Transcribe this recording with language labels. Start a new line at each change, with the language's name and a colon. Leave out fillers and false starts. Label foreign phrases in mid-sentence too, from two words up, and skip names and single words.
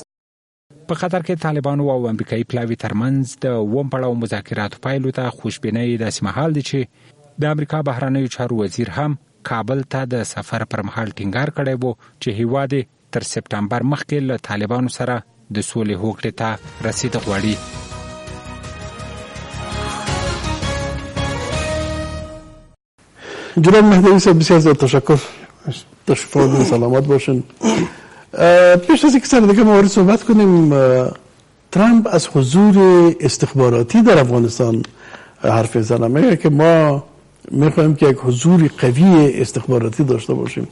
Pashto: په قطر کې طالبانو او امریکایي پلاوي ترمنځ د اووم پړاو مذاکراتو پایلو ته خوشبینۍ داسې مهال دي چې د امریکا بهرنیو چارو وزیر هم کابل ته د سفر پر مهال ټینګار کړی و چې هیواد تر سپټمبر مخکې له طالبانو سره د سولې هوکړې ته رسید غواړي.
Persian: جناب مهدوی صاحب بسیار زیاد تشکر، تشریف آوردین، سلامت باشین. پیش از اینکه سر دیگه موارد صحبت کنیم، ترامپ از حضور استخباراتی در افغانستان حرف میزنه، میگه که ما میخوایم که یک حضور قوی استخباراتی داشته باشیم.